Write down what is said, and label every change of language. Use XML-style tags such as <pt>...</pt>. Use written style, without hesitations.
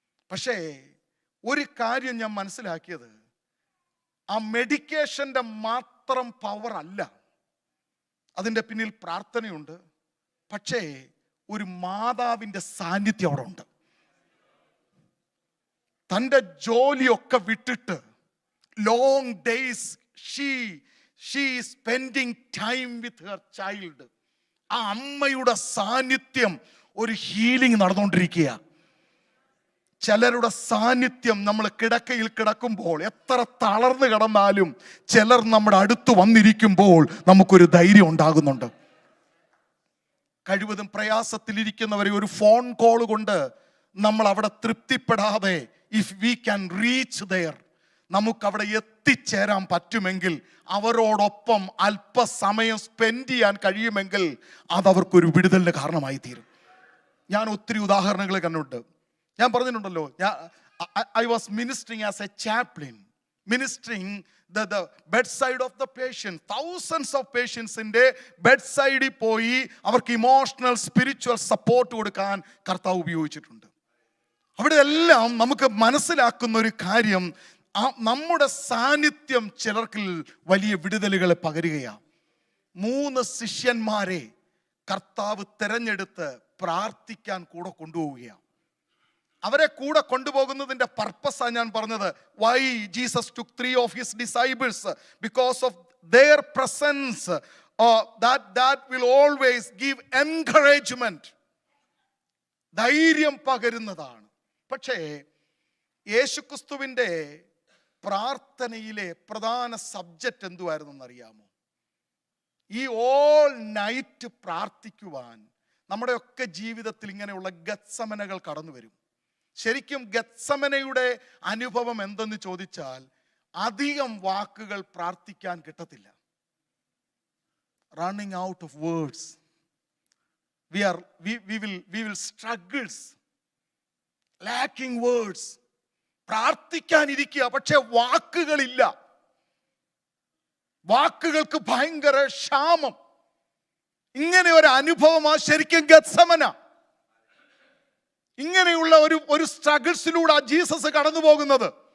<ml>പക്ഷേ ഒരു കാര്യം ഞാൻ മനസ്സിലാക്കിയത്, ആ മെഡിക്കേഷൻ്റെ മാത്രം പവർ അല്ല, അതിൻ്റെ പിന്നിൽ പ്രാർത്ഥനയുണ്ട്. പക്ഷേ ഒരു മാതാവിൻ്റെ സാന്നിധ്യം അവിടെ ഉണ്ട്. തൻ്റെ ജോലിയൊക്കെ വിട്ടിട്ട്</ml> <en>long days she is spending time with her child.</en> <ml>ആ അമ്മയുടെ സാന്നിധ്യം ഒരു ഹീലിംഗ് നടന്നുകൊണ്ടിരിക്കുക. ചിലരുടെ സാന്നിധ്യം നമ്മൾ കിടക്കയിൽ കിടക്കുമ്പോൾ എത്ര തളർന്നു കിടന്നാലും ചിലർ നമ്മുടെ അടുത്ത് വന്നിരിക്കുമ്പോൾ നമുക്കൊരു ധൈര്യം ഉണ്ടാകുന്നുണ്ട്. കഴിവതും പ്രയാസത്തിലിരിക്കുന്നവരെ ഒരു ഫോൺ കോൾ കൊണ്ട് നമ്മൾ അവിടെ തൃപ്തിപ്പെടാതെ,</ml> <en>if we can reach there,</en> <ml>നമുക്കവിടെ എത്തിച്ചേരാൻ പറ്റുമെങ്കിൽ, അവരോടൊപ്പം അല്പസമയം സ്പെൻഡ് ചെയ്യാൻ കഴിയുമെങ്കിൽ അതവർക്കൊരു വിടുതലിന് കാരണമായി തീരും. ഞാൻ ഒത്തിരി ഉദാഹരണങ്ങൾ കണ്ടിട്ടുണ്ട്. ഞാൻ പറഞ്ഞിട്ടുണ്ടല്ലോ,</ml> <en>I was ministering as a chaplain, ministering the bedside of the patient. Thousands of patients in the bedside</en> <ml>പോയി അവർക്ക് ഇമോഷണൽ സ്പിരിച്വൽ സപ്പോർട്ട് കൊടുക്കാൻ കർത്താവ് ഉപയോഗിച്ചിട്ടുണ്ട്. അവിടെ എല്ലാം നമുക്ക് മനസ്സിലാക്കുന്ന ഒരു കാര്യം, നമ്മുടെ സാന്നിധ്യം ചിലർക്ക് വലിയ വിടുതലുകളെ പകരുകയാണ്. 3 ശിഷ്യന്മാരെ കർത്താവ് തെരഞ്ഞെടുത്ത് പ്രാർത്ഥിക്കാൻ കൂടെ കൊണ്ടുപോവുകയാണ്. അവരെ കൂടെ കൊണ്ടുപോകുന്നതിന്റെ പർപ്പസാണ് ഞാൻ പറഞ്ഞത്.</ml> <en>Why Jesus took 3 of his disciples? Because of their presence, that will always give encouragement.</en> <ml>ധൈര്യം പകരുന്നതാണ്. പക്ഷേ യേശുക്രിസ്തുവിന്റെ പ്രാർത്ഥനയിലെ പ്രധാന സബ്ജക്റ്റ് എന്തുവായിരുന്നു അറിയാമോ? ഈ ഓൾ നൈറ്റ് പ്രാർത്ഥിക്കുവാൻ നമ്മുടെയൊക്കെ ജീവിതത്തിൽ ഇങ്ങനെയുള്ള ഗത്സമനകൾ കടന്നു വരും. ശരിക്കും ഗത്സമനയുടെ അനുഭവം എന്തെന്ന് ചോദിച്ചാൽ, അധികം വാക്കുകൾ പ്രാർത്ഥിക്കാൻ കിട്ടത്തില്ല.</ml> <en>Running out of words. we will struggles, lacking words.</en> <ml>പ്രാർത്ഥിക്കാനിരിക്കുക, പക്ഷെ വാക്കുകളില്ല. വാക്കുകൾക്ക് ഭയങ്കര ക്ഷാമം. ഇങ്ങനെ ഒരു അനുഭവമാ ശരിക്കും ഗത്സമന. ഇങ്ങനെയുള്ള ഒരു സ്ട്രഗിൾസിലൂടെ ജീസസ് കടന്നു പോകുന്നത്.</ml>